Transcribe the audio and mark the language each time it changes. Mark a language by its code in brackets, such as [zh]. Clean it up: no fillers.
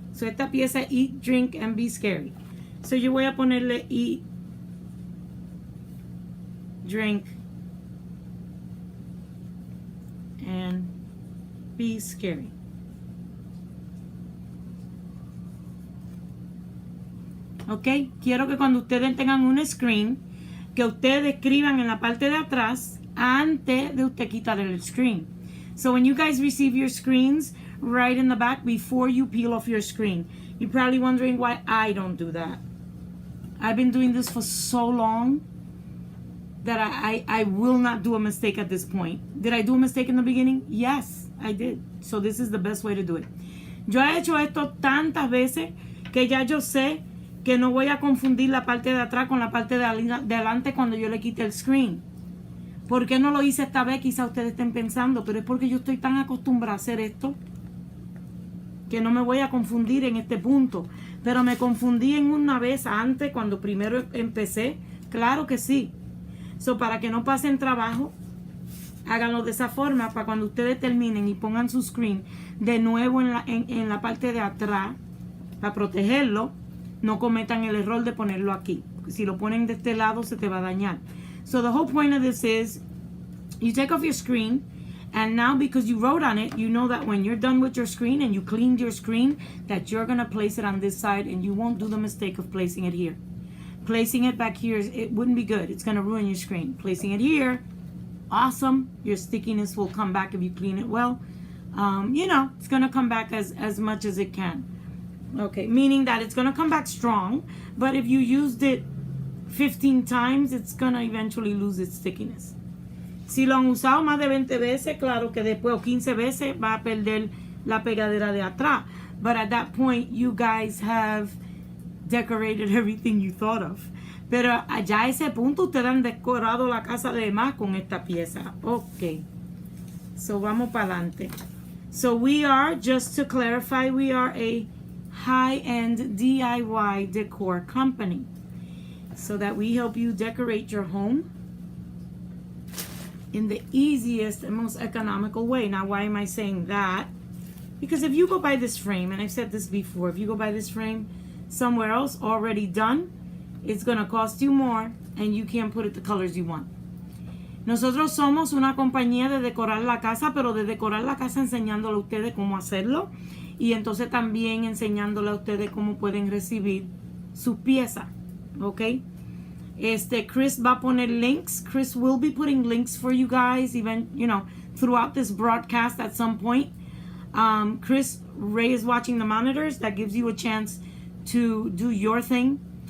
[es] So esta pieza es Eat, Drink, and Be Scary. So yo voy a ponerle Eat, Drink, and Be Scary. Ok, quiero que cuando ustedes tengan un screen, que ustedes escriban en la parte de atrás antes de usted quitar el screen. [en] So when you guys receive your screens, write in the back before you peel off your screen. You're probably wondering why I don't do that. I've been doing this for so long that I will not do a mistake at this point. Did I do a mistake in the beginning? Yes, I did. So this is the best way to do it. [es] Yo he hecho esto tantas veces que ya yo sé que no voy a confundir la parte de atrás con la parte de adelante cuando yo le quite el screen. ¿Por qué no lo hice esta vez? Quizá ustedes estén pensando, pero es porque yo estoy tan acostumbrada a hacer esto que no me voy a confundir en este punto. Pero me confundí en una vez antes cuando primero empecé. Claro que sí. So, para que no pasen trabajo, háganlo de esa forma para cuando ustedes terminen y pongan su screen de nuevo en la parte de atrás para protegerlo, no cometan el error de ponerlo aquí. Si lo ponen de este lado se te va a dañar. [en] So the whole point of this is you take off your screen, and now because you wrote on it, you know that when you're done with your screen and you cleaned your screen, that you're going to place it on this side and you won't do the mistake of placing it here. Placing it back here, it wouldn't be good. It's going to ruin your screen. Placing it here, awesome. Your stickiness will come back if you clean it well. You know, it's going to come back as much as it can. Okay, meaning that it's going to come back strong, but if you used it 15 times, it's going to eventually lose its stickiness. [es] Si lo han usado más de 20 veces, claro que después o 15 veces va a perder la pegadera de atrás. [en] But at that point, you guys have decorated everything you thought of. [es] Pero allá a ese punto ustedes han decorado la casa de más con esta pieza. Ok. So vamos para adelante. [en] So we are, just to clarify, we are a high-end DIY decor company. So that we help you decorate your home in the easiest and most economical way. Now, why am I saying that? Because if you go buy this frame, and I've said this before, if you go buy this frame somewhere else already done, it's going to cost you more and you can't put it the colors you want. [es] Nosotros somos una compañía de decorar la casa, pero de decorar la casa enseñándole a ustedes cómo hacerlo y entonces también enseñándole a ustedes cómo pueden recibir sus piezas. Okay, Chris va a poner links. [en] Chris will be putting links for you guys, even, you know, throughout this broadcast at some point. Chris, Ray is watching the monitors. That gives you a chance to do your thing.